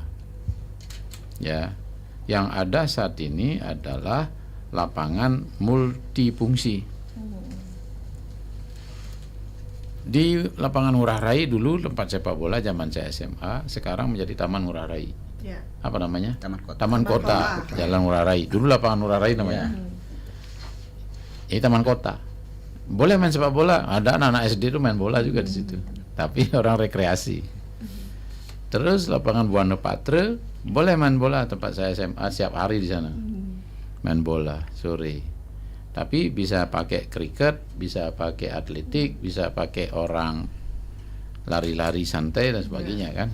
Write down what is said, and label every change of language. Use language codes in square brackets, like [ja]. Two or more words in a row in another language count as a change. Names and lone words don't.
[id] Ya, yang ada saat ini adalah lapangan multifungsi. Di lapangan Ngurah Rai dulu tempat sepak bola zaman saya SMA, sekarang menjadi Taman Ngurah Rai. Apa namanya? Taman Kota. Jalan Ngurah Rai. Dulu lapangan Ngurah Rai namanya. Ini Taman Kota. Boleh main sepak bola, ada anak-anak SD itu main bola juga di situ. Tapi orang rekreasi. Terus lapangan Buana Patra, boleh main bola, tempat saya SMA siap hari di sana. Main bola sore, tapi bisa pakai kriket, bisa pakai atletik, bisa pakai orang lari-lari santai dan sebagainya kan.